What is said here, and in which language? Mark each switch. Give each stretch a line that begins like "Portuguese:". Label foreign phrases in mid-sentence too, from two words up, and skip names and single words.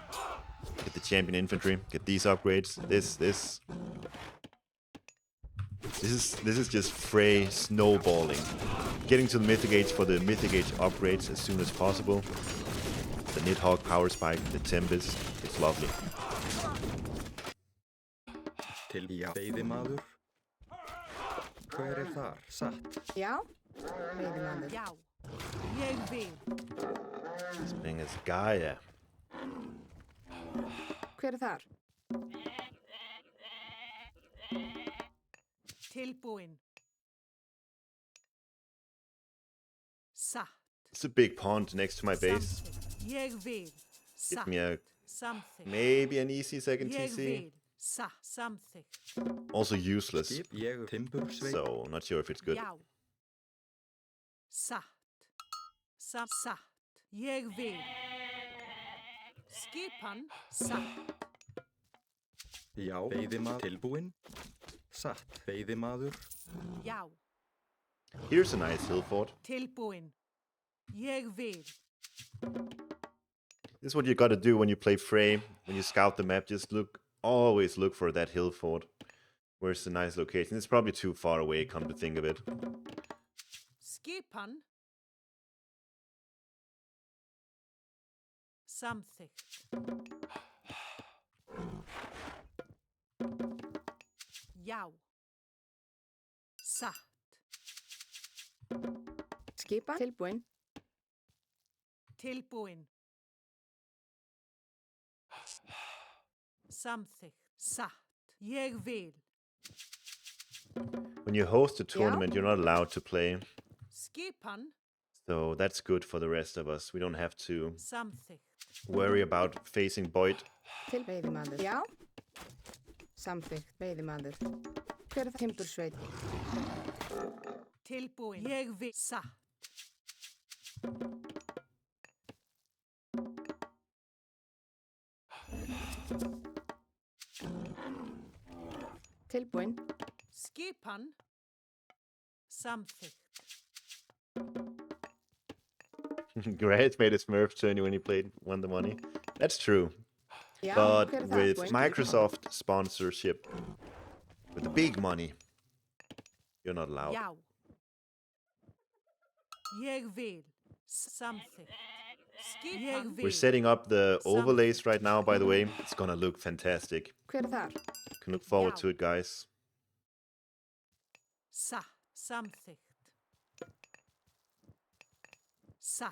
English: Get the champion infantry, get these upgrades, this. This is just Frey snowballing. Getting to the Mythic Age for the Mythic Age upgrades as soon as possible. The Nidhogg Power Spike, the Tempest, it's lovely.
Icelandic: Til veiðimaður. Hver þar? Satt. Já, veiðimaður. Já, ég vil.
English: This thing is Gaia.
Icelandic: Hver þar? Tilbúin. Satt.
English: It's a big pond next to my base.
Icelandic: Samþykkt. Ég vil.
English: Give
Icelandic: Satt.
English: me a
Icelandic: Samþykkt.
English: maybe an easy second
Icelandic: Ég
English: TC.
Icelandic: vil. Satt. Samþykkt.
English: Also useless,
Icelandic: Skip ég timbursveit.
English: so not sure if it's good.
Icelandic: Já. Satt. Satt. Ég vil. Skipan. Satt. Já, veiðimaður. Tilbúin. Satt. Veiðimaður. Já.
English: Here's a nice hill fort.
Icelandic: Tilbúin. Ég vil.
English: This is what you gotta do when you play Frey. When you scout the map, just always look for that hill fort. Where's the nice location? It's probably too far away, come to think of it.
Icelandic: Skipan. Samþykkt. Já. Satt. Skipan. Tilbúin. Tilbúin. Samþykkt. Satt. Ég vil.
English: When you host a tournament, you're not allowed to play.
Icelandic: Skipan.
English: So that's good for the rest of us. We don't have to
Icelandic: Samþykkt.
English: worry about facing Boyd.
Icelandic: Til veiðimaður. Já. Samþykkt. Veiðimaður. Hver þar? Timbursveit. Tilbúin. Ég vil. Satt. Tilbúin. Skipan. Samþykkt.
English: Grant made a Smurf turn when he won the money. That's true.
Icelandic: Já.
English: But
Icelandic: Hver þar?
English: with
Icelandic: Tilbúin.
English: Microsoft sponsorship, with the big money, you're not allowed.
Icelandic: Já. Ég vil. Samþykkt. Ég vil.
English: We're setting up the overlays right now, by the way. It's gonna look fantastic.
Icelandic: Hver þar?
English: Can look forward Yeah. to it, guys.
Icelandic: Satt. Samþykkt. Satt.